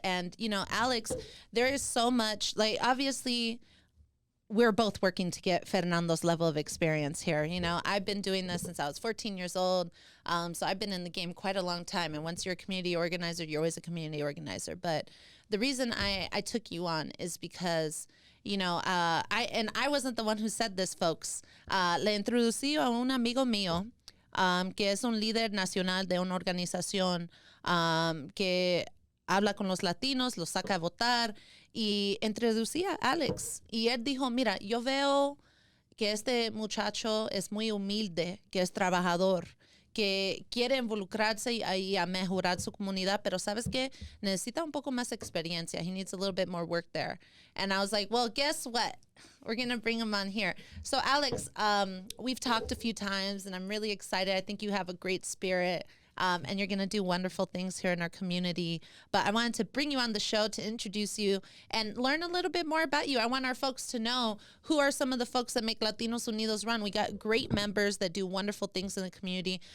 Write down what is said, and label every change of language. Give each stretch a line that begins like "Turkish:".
English: And, Alex, there is so much, obviously, we're both working to get Fernando's level of experience here. I've been doing this since I was 14 years old. So I've been in the game quite a long time. And once you're a community organizer, you're always a community organizer. But the reason I took you on is because, I wasn't the one who said this, folks.
Spanish: Le introducí a un amigo mío, que es un líder nacional de una organización que habla con los latinos, los saca a votar, y introducí a Alex. Y él dijo, mira, yo veo que este muchacho es muy humilde, que es trabajador, que quiere involucrarse y a mejorar su comunidad, pero ¿sabes qué? Necesita un poco más experiencia.
English: He needs a little bit more work there. And I was like, well, guess what? We're going to bring him on here. So, Alex, we've talked a few times, and I'm really excited. I think you have a great spirit. And you're going to do wonderful things here in our community. But I wanted to bring you on the show to introduce you and learn a little bit more about you. I want our folks to know who are some of the folks that make Latinos Unidos run. We got great members that do wonderful things in the community.